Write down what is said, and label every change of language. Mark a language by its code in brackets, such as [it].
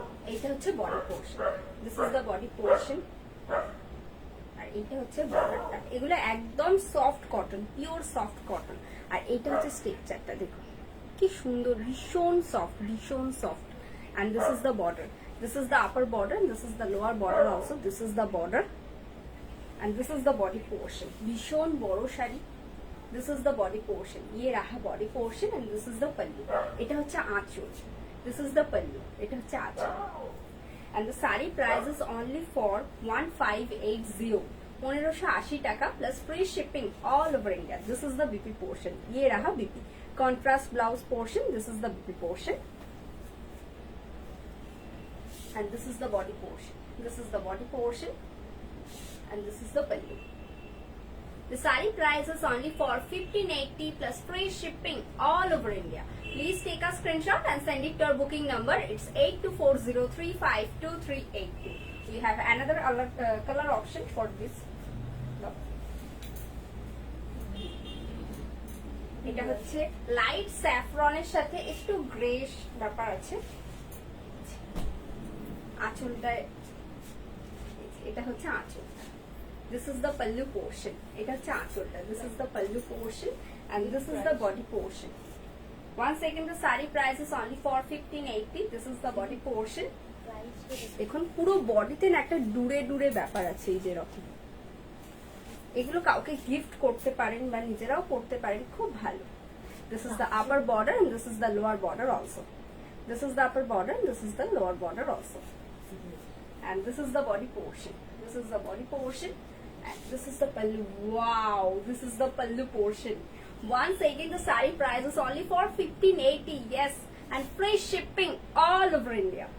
[bn] এইটা হচ্ছে body portion. [en] This is the body portion. [bn] এইটা হচ্ছে বর্ডারটা, এগুলো একদম soft cotton, pure soft cotton. আর এইটা হচ্ছে স্ট্রাকচারটা, দেখো কি সুন্দর, ভীষণ সফট, ভীষণ soft. [en] And this is the border, this is the upper border and this is the lower border also. This is the border and this is the body portion. [bn] ভীষণ বড় sari, [en] this is the body portion, [hi] ये रहा [en] body portion and this is the pallu, [bn] এটা হচ্ছে আঁচল, [en] this is the pallu, এটা হচ্ছে আঁচল। and the saree price is only for 1580, 1580 টাকা plus free shipping all over India. This is the BP portion, [hi] ये रहा [en] BP contrast blouse portion, this is the BP portion and this is the body portion, this is the body portion and this is the pallu. The saree price is only for 1580 plus free shipping all over India. Please take a screenshot and send it to our booking number. It's 8240352382. We have another color option for this. [bn] এটা হচ্ছে light স্যাফরনের সাথে একটু গ্রেশ ব্যাপার আছে। আঁচলটা এটা হচ্ছে আঁচল, [en] this is the pallu portion, [bn] এটা হচ্ছে আঁচলটা, [en] this is the pallu portion and this is the body portion. Once again the saree price is only for 1580. This is the body portion. [bn] দেখুন পুরো বডিতে না একটা ডুরে ডুরে ব্যাপার আছে, এই যে রকম, এগুলো কাউকে গিফট করতে পারেন বা নিজেরাও করতে পারেন, খুব ভালো। [en] This is the upper border and this is the lower border also. This is the upper border and this is the lower border also. And this is the body portion, this is the body portion and this is the pallu. Wow, this is the pallu portion. Once again the saree price is only for 1580, yes, and free shipping all over India.